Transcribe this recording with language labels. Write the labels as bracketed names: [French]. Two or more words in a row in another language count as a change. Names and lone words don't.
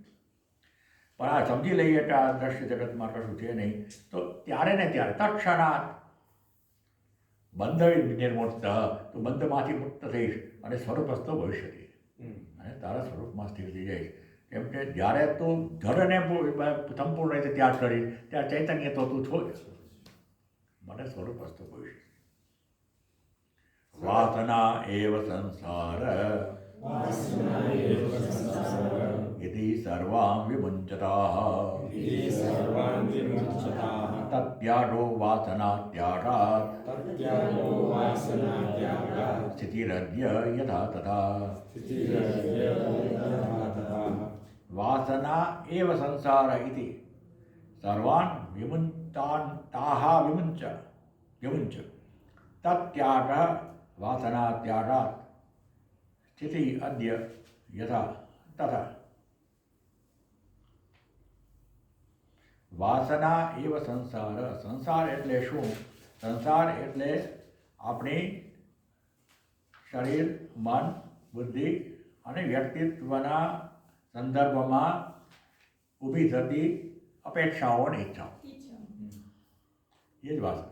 [Gujarati] પણ આ સમજી લઈએ કે આ દ્રશ્ય જગતમાં કશું છે નહીં, તો ત્યારે ને ત્યારે [Sanskrit] તત્ક્ષણાત બંધ નિર્મુક્ત, [Gujarati] તો બંધમાંથી મુક્ત થઈશ અને સ્વરૂપસ્થ ભવિષ્યથી, અને તારા સ્વરૂપમાં સ્થિર થઈ જઈશ. કેમ કે જ્યારે તું જડને સંપૂર્ણ રીતે ત્યાગ કરીશ ત્યારે ચૈતન્ય તો તું છો જ. [Sanskrit] મને સ્વરૂપસ્થ ભવિષ્ય. વાસના એવ સંસાર इति सर्वां विमुञ्चताः तत्यागो वासनात्यागात् स्थितिरद्य यथा तथा वासना एव संसार इति सर्वान् विमुञ्च तत्यागः वासनात्यागात् स्थिति अद्य यथा तथा વાસના એવ સંસાર [Gujarati] એટલે શું? સંસાર એટલે આપણી શરીર, મન, બુદ્ધિ અને વ્યક્તિત્વના સંદર્ભમાં ઊભી થતી અપેક્ષાઓ અને ઈચ્છાઓ, એ જ વાસના.